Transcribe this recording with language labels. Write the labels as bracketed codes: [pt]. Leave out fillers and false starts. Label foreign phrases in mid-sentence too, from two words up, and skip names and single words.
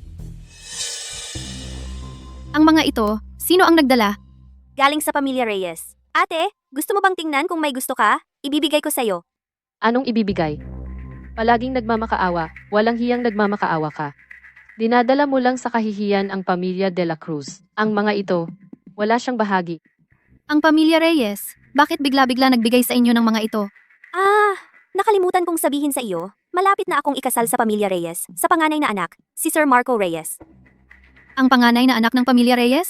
[tl] Ang mga ito, sino ang nagdala? Galing sa pamilya Reyes. Ate, gusto mo bang tingnan kung may gusto ka? Ibibigay ko sa'yo. Anong ibibigay? Palaging nagmamakaawa, walang hiyang nagmamakaawa ka. Dinadala mo lang sa kahihiyan ang pamilya de la Cruz. Ang mga ito, wala siyang bahagi. Ang pamilya Reyes, bakit bigla-bigla nagbigay sa inyo ng mga ito? Nakalimutan kong sabihin sa iyo, malapit na akong ikasal sa pamilya Reyes, sa panganay na anak, si Sir Marco Reyes. Ang panganay na anak ng pamilya Reyes?